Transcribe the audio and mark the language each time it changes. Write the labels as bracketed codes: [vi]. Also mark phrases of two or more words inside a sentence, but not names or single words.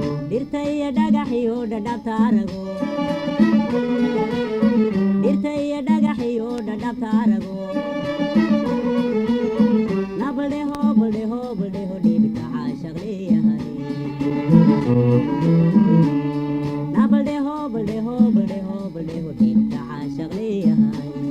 [so] Dhirta iyo dhagax iyo dhadhabta arago. Dhirta iyo dhagax iyo dhadhabta arago. [hi] ना बल्दे हो, बल्दे हो, बल्दे हो, [so] dhibka caashaq leeyahay. [hi] ना बल्दे हो, बल्दे हो, बल्दे हो, बल्दे हो, [so] dhibka caashaq leeyahay.